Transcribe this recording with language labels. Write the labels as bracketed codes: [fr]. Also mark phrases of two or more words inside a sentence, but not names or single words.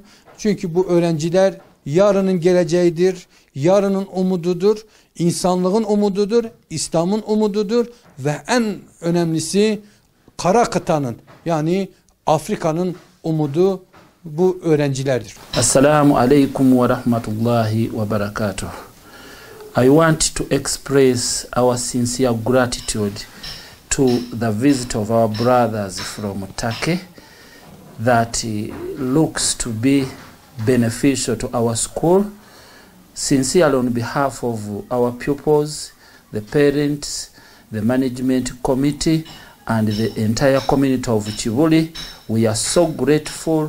[tr] Çünkü bu öğrenciler yarının geleceğidir, yarının umududur, insanlığın umududur, İslam'ın umududur ve en önemlisi kara kıtanın yani Afrika'nın umudu bu öğrencilerdir. [ar] السلام عليكم ورحمة الله وبركاته. [en] I want to express our sincere gratitude to the visit of our brothers from Turkey that looks to be beneficial to our school. Sincerely on behalf of our pupils, the parents, the management committee and the entire community of Chivuli, we are so grateful.